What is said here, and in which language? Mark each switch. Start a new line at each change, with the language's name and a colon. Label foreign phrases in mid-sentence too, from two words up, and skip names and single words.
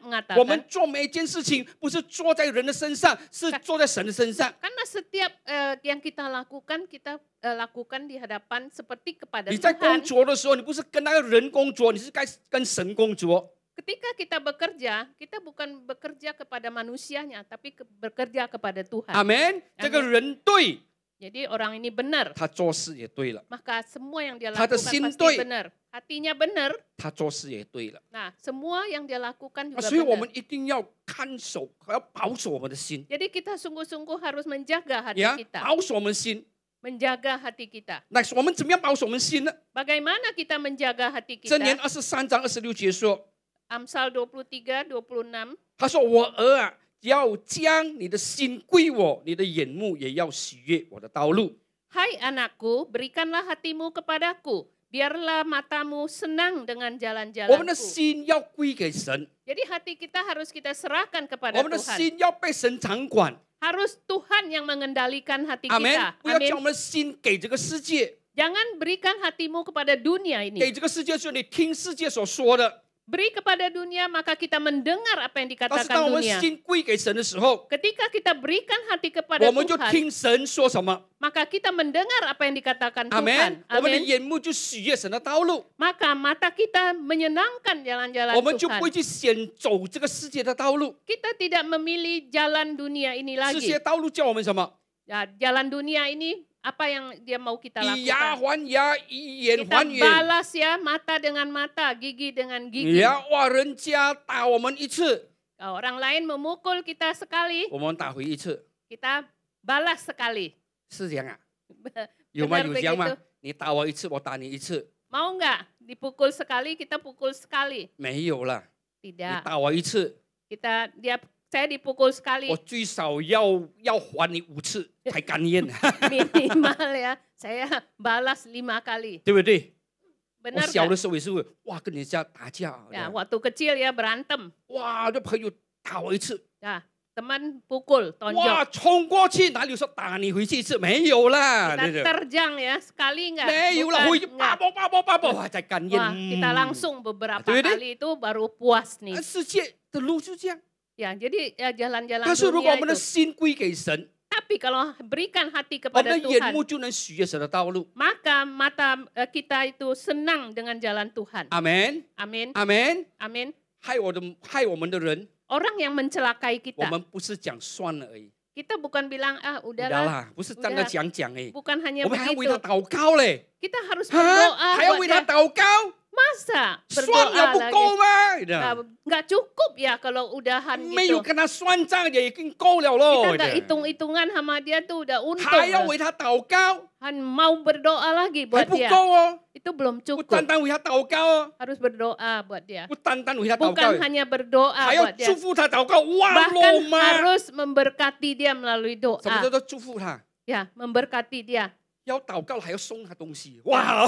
Chinese: 我们
Indonesian: mengatakan,
Chinese: 做每一件事情不是做在人的身上，是做在神的身上。
Indonesian: karena setiap yang kita lakukan di hadapan seperti kepada
Chinese: 你在工
Indonesian: Tuhan.
Chinese: 作的时候，你不是跟那个人工作，你是该跟神工作。
Indonesian: Ketika kita bekerja, kita bukan bekerja kepada manusianya, tapi bekerja kepada Tuhan.
Chinese: 阿门。这个人对，
Indonesian: Jadi orang ini benar,
Chinese: 他做事也对了，
Indonesian: maka semua yang dia
Chinese: 他的
Indonesian: lakukan
Chinese: 心
Indonesian: pasti
Chinese: 对。
Indonesian: benar. Hatinya benar,
Chinese: 他做事也对了。
Indonesian: nah semua yang dia lakukan
Chinese: 啊
Indonesian: juga
Chinese: 所以我
Indonesian: benar.
Chinese: 们一定要看守，要保守我们的心，
Indonesian: Jadi kita sungguh-sungguh harus menjaga hati
Chinese: 呀，
Indonesian: kita,
Chinese: 保守我们心。
Indonesian: menjaga hati kita.
Chinese: 那我们怎么样保守我们心呢？
Indonesian: Bagaimana kita menjaga hati
Chinese: 箴言
Indonesian: kita?
Chinese: 23章26节说，
Indonesian: Amsal 23, 26.
Chinese: 他说：“我儿啊，要将你的心归我，你的眼目也要喜悦我的道路。”
Indonesian: Hai anakku, berikanlah hatimu kepadaku, biarlah matamu senang dengan
Chinese: 我们的
Indonesian: jalan-jalanku.
Chinese: 心要归给神，
Indonesian: Jadi hati kita harus kita serahkan
Chinese: 我
Indonesian: kepada
Chinese: 们的
Indonesian: Tuhan.
Chinese: 心要被神掌管。
Indonesian: Harus Tuhan yang mengendalikan hati
Chinese: 阿门
Indonesian: kita.！
Chinese: 不要
Indonesian: Amin.
Chinese: 将我们的心给这个世界，
Indonesian: Jangan berikan hatimu kepada dunia
Chinese: 给
Indonesian: ini.
Chinese: 这个世界说你听世界所说的。
Indonesian: Beri kepada dunia, maka kita mendengar apa yang
Chinese: 但是当
Indonesian: dikatakan
Chinese: 我们
Indonesian: dunia.
Chinese: 心归给神的时候，
Indonesian: Ketika kita berikan hati kepada
Chinese: 我们就
Indonesian: Tuhan,
Chinese: 听神说什么。
Indonesian: maka kita mendengar apa yang dikatakan
Chinese: 阿门
Indonesian: Tuhan.！
Chinese: 我们的
Indonesian: Amin.
Chinese: 眼目就喜悦神的道路，
Indonesian: Maka mata kita menyenangkan jalan-jalan
Chinese: 我们就不
Indonesian: Tuhan.
Chinese: 会去选走这个世界的道路。
Indonesian: Kita tidak memilih jalan dunia ini
Chinese: 世
Indonesian: lagi.
Chinese: 界道路叫我们什么？
Indonesian: Ya, jalan dunia ini apa yang dia mau kita
Chinese: 以牙
Indonesian: lakukan?
Chinese: 还牙，以眼
Indonesian: Kita
Chinese: 还眼。
Indonesian: balas ya, mata dengan mata, gigi dengan
Chinese: 你
Indonesian: gigi.
Chinese: 要哇，人家打我们一次，
Indonesian: Orang lain memukul kita sekali,
Chinese: 我们打回一次，
Indonesian: kita balas sekali.
Chinese: 是这样啊？有吗？
Indonesian: Benar
Chinese: 有这样吗
Indonesian: begitu?？
Chinese: 你打我一次，我打你一次，
Indonesian: Mau nggak dipukul sekali, kita pukul sekali?
Chinese: 没有啦，你
Indonesian: Tidak.
Chinese: 打我一次，
Indonesian: Saya dipukul sekali
Chinese: 我最少要还你5次才甘愿，
Indonesian: minimal ya. Saya balas 5 kali.
Chinese: 对不对？我
Indonesian: Benar
Chinese: 小的
Indonesian: nggak?
Chinese: 时候也是会，哇，跟人家打架，
Indonesian: Ya, waktu kecil ya berantem.
Chinese: 哇，这朋友打我一次，
Indonesian: Ya, teman pukul,
Chinese: 哇，
Indonesian: tonjok.
Chinese: 冲过去，哪里有说打你回去一次？没有啦，
Indonesian: Kita
Chinese: 对不对？
Indonesian: terjang ya, sekali enggak?
Chinese: 没有啦，
Indonesian: Bukan,
Chinese: 回去
Indonesian: enggak.
Chinese: 叭，哇，才甘愿。
Indonesian: Wah, kita langsung beberapa Betul, betul. kali itu baru puas nih.
Chinese: 世界的路就这样。
Indonesian: Ya, jadi ya jalan-jalan
Chinese: 但是如果
Indonesian: dunia
Chinese: 我们的
Indonesian: itu.
Chinese: 心归给神，
Indonesian: Tapi kalau berikan hati
Chinese: 我们
Indonesian: kepada
Chinese: 的眼
Indonesian: Tuhan,
Chinese: 目就能喜悦神的道路。
Indonesian: maka mata kita itu senang dengan jalan Tuhan.
Chinese: 阿门，
Indonesian: Amin,
Chinese: 阿门。
Indonesian: amin.
Chinese: 害我们的人，
Indonesian: Orang yang mencelakai
Chinese: 我
Indonesian: kita,
Chinese: 们不是讲算了而已，
Indonesian: kita bukan bilang
Chinese: 不
Indonesian: udahlah,
Chinese: 啦，不是单单讲讲而已，
Indonesian: bukan hanya
Chinese: 我们还要为他
Indonesian: begitu.
Chinese: 祷告嘞，
Indonesian: Kita harus
Chinese: 哈，
Indonesian: berdoa
Chinese: 还要
Indonesian: buat
Chinese: 为他
Indonesian: dia.
Chinese: 祷告，
Indonesian: Masa
Chinese: 算
Indonesian: berdoa
Chinese: 了不
Indonesian: lagi?
Chinese: 够吗？
Indonesian: Nggak cukup ya kalau udahan
Chinese: 没有
Indonesian: gitu.
Chinese: 跟他算账也已经够了喽
Indonesian: Kita，nggak hitung-hitungan sama dia tuh udah untung.
Chinese: 还要
Indonesian: lah.
Chinese: 为他祷告，
Indonesian: Mau berdoa lagi
Chinese: 还
Indonesian: buat
Chinese: 不
Indonesian: dia.
Chinese: 够哦，
Indonesian: Itu belum
Chinese: 不
Indonesian: cukup.
Chinese: 单单为他祷告哦，
Indonesian: Harus berdoa buat dia.
Chinese: 不单单为他祷告
Indonesian: Bukan，hanya berdoa
Chinese: 还要
Indonesian: buat dia.
Chinese: 祝福他祷告，哇，
Indonesian: Bahkan
Chinese: 罗吗？
Indonesian: harus memberkati dia melalui
Chinese: 什么叫
Indonesian: doa.
Chinese: 做祝福他？
Indonesian: Ya, memberkati dia.
Chinese: 要祷告还要送他东西，哇！